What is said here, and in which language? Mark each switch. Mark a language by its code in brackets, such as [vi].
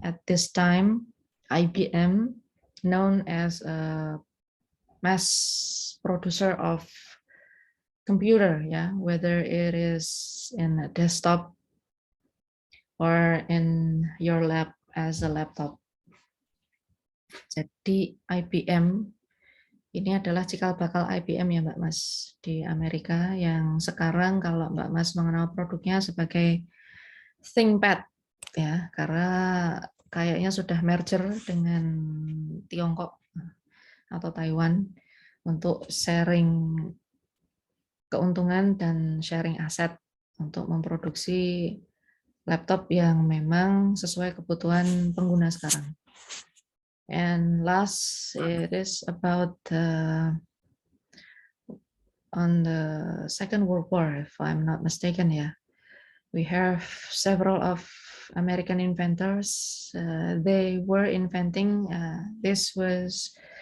[en] At this time, IBM, known as a mass producer of computer, whether it is in a desktop or in your lab as a laptop. [id] Jadi IBM ini adalah cikal bakal IBM ya Mbak Mas di Amerika, yang sekarang kalau Mbak Mas mengenal produknya sebagai ThinkPad ya, karena kayaknya sudah merger dengan Tiongkok atau Taiwan untuk sharing keuntungan dan sharing aset untuk memproduksi laptop yang memang sesuai kebutuhan pengguna sekarang. [en] And last, it is about on the Second World War, if I'm not mistaken. We have several of American inventors. They were inventing. This was